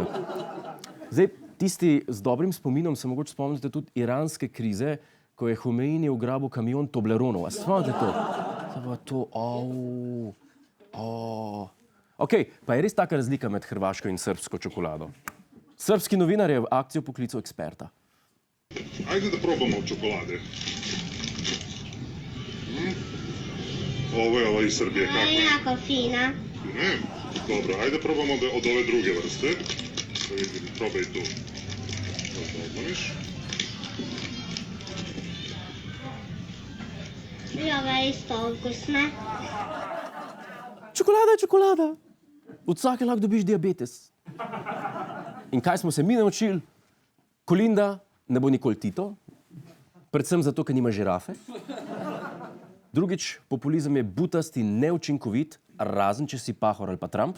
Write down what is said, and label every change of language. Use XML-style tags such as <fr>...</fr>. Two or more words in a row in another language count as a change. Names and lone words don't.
<sl>Zdaj, tisti z dobrim spominom se mogoče spomnite tudi iranske krize, ko je Homeini ugrabil kamion Tobleronov. A spomnite to? Okej, pa je res taka razlika med hrvaško in srbsko čokolado. Srbski novinar je v akcijo poklical eksperta.</sl> <sr>Ajde da probamo čokolade. Ovo je ova iz Srbije, kako je? Jako fina. Ne, dobro, ajde probamo od ove druge vrste. Da vidim, probaj tu. Da odmoniš. I ova je isto ukusna. Čokolada je čokolada.</sr> <sl>Od vsake lahko dobiš diabetes. In kaj smo se mi naučili? Kolinda ne bo nikoli Tito. Predvsem zato, ker nima žirafe. Drugič, populizem je butast in neučinkovit, razen če si Pahor ali pa Trump.</sl>